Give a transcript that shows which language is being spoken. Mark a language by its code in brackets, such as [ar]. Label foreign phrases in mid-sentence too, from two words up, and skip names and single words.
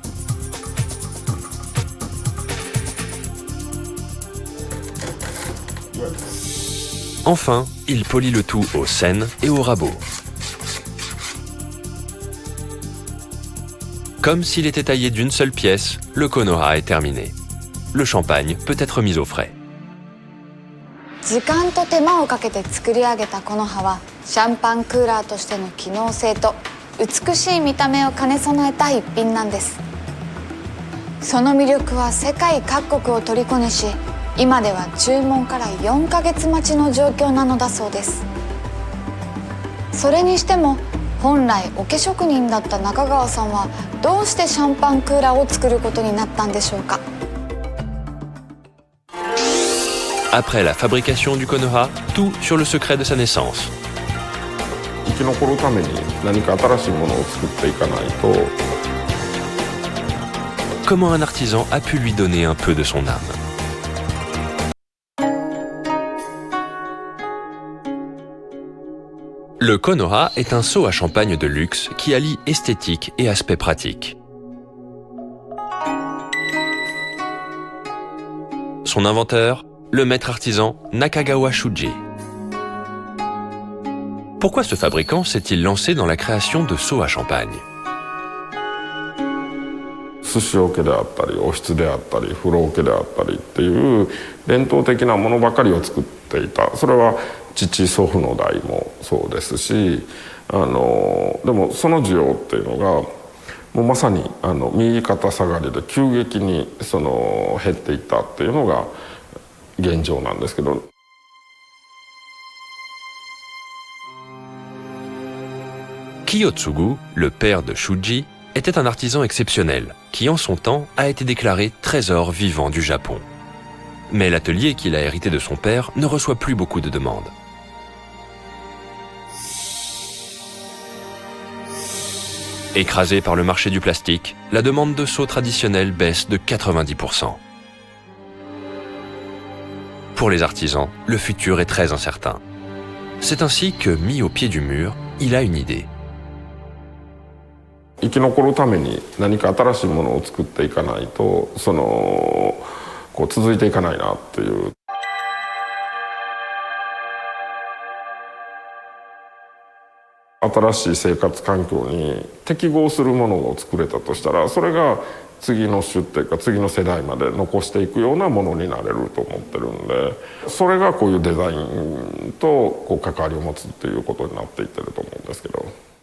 [fr] Enfin, il polit le tout au senne et au rabot. Comme s'il était taillé d'une seule pièce, le Konoha est terminé. Le champagne peut être mis au frais. [ja] 時間と手間をかけて作り上げたこの葉はシャンパンクーラーとしての機能性と美しい見た目を兼ね備えた一品なんです。その魅力は世界各国を虜にし、今では注文から4ヶ月待ちの状況なのだそうです。それにしても本来桶職人だった中川さんはどうしてシャンパンクーラーを作ることになったんでしょうか。 [fr] Après la fabrication du Konoha, tout sur le secret de sa naissance. [ja] 生き残るために何か新しいものを作っていかないと。 [fr] Comment un artisan a pu lui donner un peu de son âme. Le Konoha est un seau à champagne de luxe qui allie esthétique et aspect pratique. Son inventeur, le maître artisan Nakagawa Shuji. Pourquoi ce fabricant s'est-il lancé dans la création de seaux à champagne? [ja] 寿司桶であったりおひつであったり風呂桶であったりっていう伝統的なものばかりを作っていた。それは父祖父の代もそうですし、でもその需要っていうのがもうまさに右肩下がりで急激に減っていったっていうのが現状なんですけど。 [fr] Kiyotsugu, le père de Shuji, était un artisan exceptionnel qui, en son temps, a été déclaré trésor vivant du Japon. Mais l'atelier qu'il a hérité de son père ne reçoit plus beaucoup de demandes. Écrasé par le marché du plastique, la demande de seaux traditionnels baisse de 90%. Pour les artisans, le futur est très incertain. C'est ainsi que, mis au pied du mur, il a une idée. [ja] 生き残るために何か新しいものを作っていかないと続いていかないなっていう。新しい生活環境に適合するものを作れたとしたら、それが次の種っていうか次の世代まで残していくようなものになれると思ってるんで、それがこういうデザインと関わりを持つっていうことになっていってると思うんですけど。